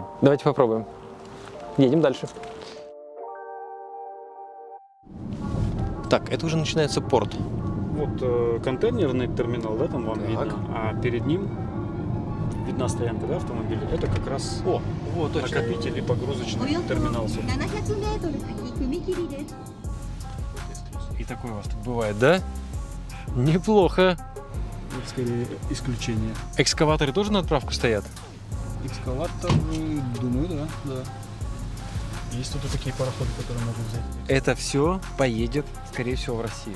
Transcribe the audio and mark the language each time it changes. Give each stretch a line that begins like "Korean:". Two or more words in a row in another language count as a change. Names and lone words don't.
Russian: Давайте попробуем. Едем дальше. Так, это уже начинается порт. Вот контейнерный терминал, да, там вам Так. видно, а перед ним видна стоянка, да, автомобиля. Это как раз вот накопитель и погрузочный терминал.
Japanese: 700 メートル先踏切です。
Russian: И такое у вас тут бывает, да? Неплохо. Это скорее исключение. Экскаваторы тоже на отправку стоят? Экскаватор, думаю, да. Есть тут и такие пароходы, которые можно взять. Это все поедет, скорее всего, в Россию.